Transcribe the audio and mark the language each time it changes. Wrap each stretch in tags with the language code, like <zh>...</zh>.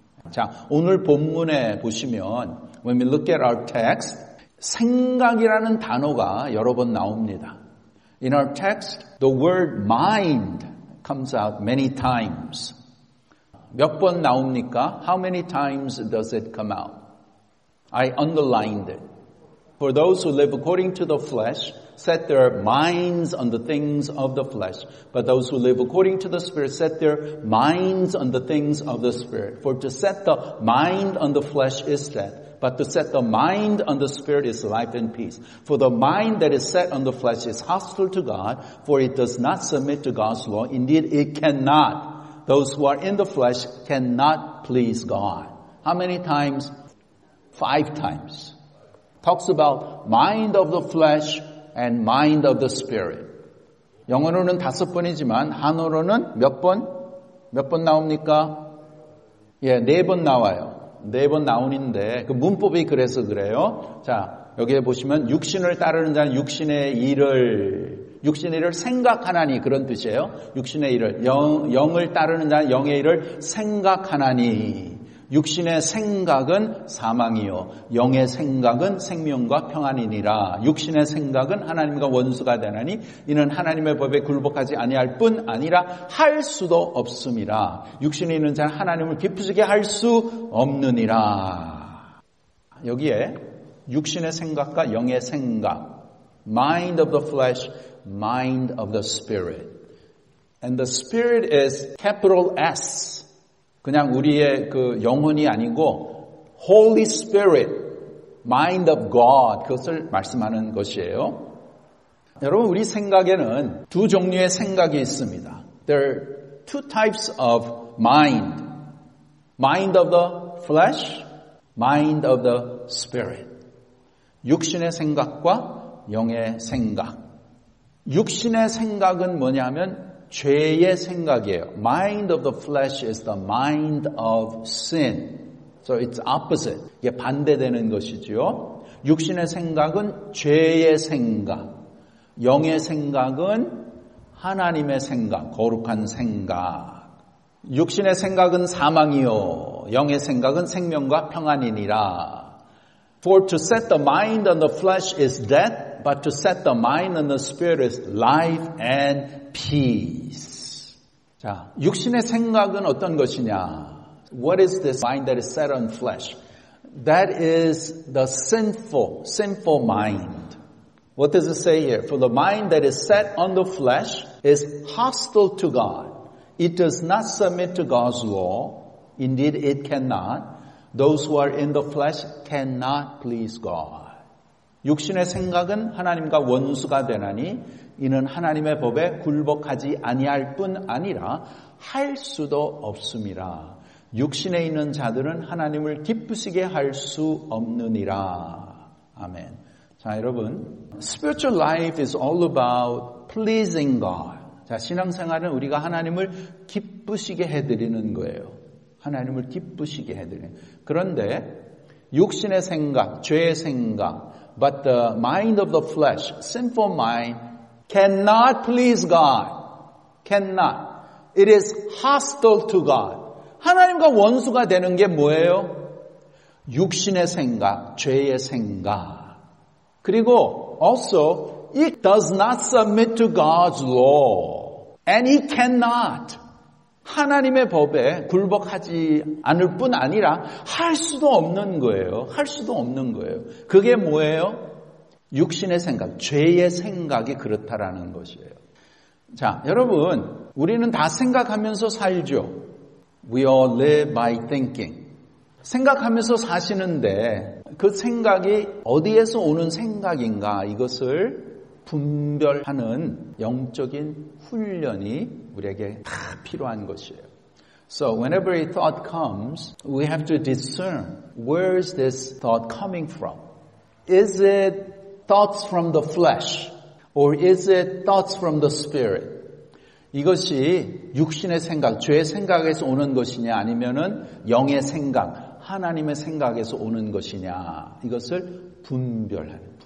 <ko>자, 오늘 본문에 보시면</ko> <en>when we look at our text,</en> <ko>생각이라는 단어가 여러 번 나옵니다.</ko> <en>In our text, the word mind comes out many times.</en> <ko>몇 번 나옵니까?</ko> <en>How many times does it come out? I underlined it. For those who live according to the flesh, set their minds on the things of the flesh. But those who live according to the Spirit, set their minds on the things of the Spirit. For to set the mind on the flesh is death, but to set the mind on the Spirit is life and peace. For the mind that is set on the flesh is hostile to God, for it does not submit to God's law. Indeed, it cannot. Those who are in the flesh cannot please God. How many times? 5 times. Talks about mind of the flesh and mind of the spirit.</en> <ko>영어로는 5번이지만 한어로는 몇 번 나옵니까? 예, 4번 나와요. 4번 나오는데 그 문법이 그래서 그래요. 자, 여기에 보시면 육신을 따르는 자는 육신의 일을 생각하나니 그런 뜻이에요. 육신의 일을 영을 따르는 자는 영의 일을 생각하나니. 육신의 생각은 사망이요 영의 생각은 생명과 평안이니라. 육신의 생각은 하나님과 원수가 되나니 이는 하나님의 법에 굴복하지 아니할 뿐 아니라 할 수도 없음이라. 육신에 있는 자는 하나님을 기쁘시게 할 수 없느니라. 여기에 육신의 생각과 영의 생각,</ko> <en>mind of the flesh, mind of the spirit. And the spirit is capital S.</en> <ko>그냥 우리의 그 영혼이 아니고</ko> <en>Holy Spirit, Mind of God</en> <ko>그것을 말씀하는 것이에요. 여러분 우리 생각에는 2 종류의 생각이 있습니다.</ko> <en>There are 2 types of mind. Mind of the flesh, mind of the spirit.</en> <ko>육신의 생각과 영의 생각. 육신의 생각은 뭐냐면 죄의 생각이에요.</ko> <en>Mind of the flesh is the mind of sin. So it's opposite.</en> <ko>이게 반대되는 것이죠. 육신의 생각은 죄의 생각. 영의 생각은 하나님의 생각, 거룩한 생각. 육신의 생각은 사망이요. 영의 생각은 생명과 평안이니라.</ko> <en>For to set the mind on the flesh is death, but to set the mind on the spirit is life and peace.</en> <ko>자, 육신의 생각은 어떤 것이냐?</ko> <en>What is this mind that is set on flesh? That is the sinful mind. What does it say here? For the mind that is set on the flesh is hostile to God. It does not submit to God's law. Indeed, it cannot. Those who are in the flesh cannot please God.</en> <ko>육신의 생각은 하나님과 원수가 되나니 이는 하나님의 법에 굴복하지 아니할 뿐 아니라 할 수도 없음이라. 육신에 있는 자들은 하나님을 기쁘시게 할 수 없느니라. 아멘.</ko> <en>자, 여러분, spiritual life is all about pleasing God.</en> <ko>자, 신앙생활은 우리가 하나님을 기쁘시게 해드리는 거예요. 하나님을 기쁘시게 해드리는. 그런데 육신의 생각, 죄의 생각,</ko> <en>but the mind of the flesh, sinful mind, cannot please God. Cannot. It is hostile to God.</en> <ko>하나님과 원수가 되는 게 뭐예요? 육신의 생각, 죄의 생각.</ko> <en>그리고 also, it does not submit to God's law. And it cannot.</en> <ko>하나님의 법에 굴복하지 않을 뿐 아니라 할 수도 없는 거예요. 할 수도 없는 거예요. 그게 뭐예요? 육신의 생각, 죄의 생각이 그렇다라는 것이에요. 자, 여러분, 우리는 다 생각하면서 살죠.</ko> <en>We all live by thinking.</en> <ko>생각하면서 사시는데 그 생각이 어디에서 오는 생각인가 이것을 분별하는 영적인 훈련이 우리에게 다 필요한 것이에요.</ko> <en>So whenever a thought comes, we have to discern where is this thought coming from? Is it thoughts from the flesh or is it thoughts from the spirit?</en> <ko>이것이 육신의 생각, 죄의 생각에서 오는 것이냐 아니면은 영의 생각, 하나님의 생각에서 오는 것이냐 이것을 분별.</ko>